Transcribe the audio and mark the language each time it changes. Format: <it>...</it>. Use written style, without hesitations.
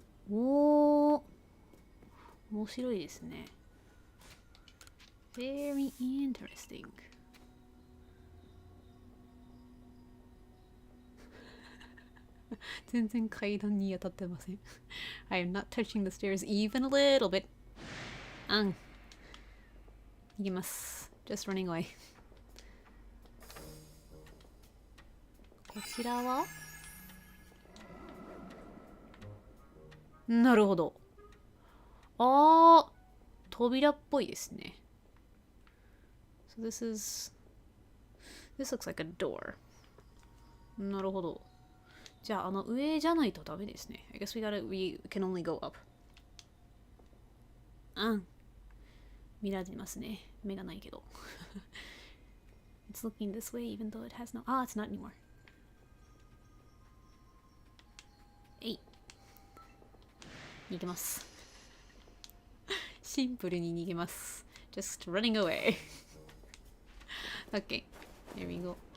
<ja>おー、面白いですね。</ja> <en>Very interesting.</en> <ja>全然階段に当たってません。</ja> <en>I am not touching the stairs even a little bit.</en> <ja>行きます。</ja> <en>Just running away.</en> <ja>こちらはなるほど。扉っぽいですね。</ja> <en>So this looks like a door.</en> <ja>なるほど。じゃあ上じゃないとダメですね。</ja> <en>I guess we can only go up.</en> <ja>見られてますね。目がないけど。</ja> <en>It's looking this way even though it has no... Ah, it's not anymore.</en> <ja>えい。逃げます。シンプルに逃げます。</ja> <en>Just running away. Okay, there we go.</en>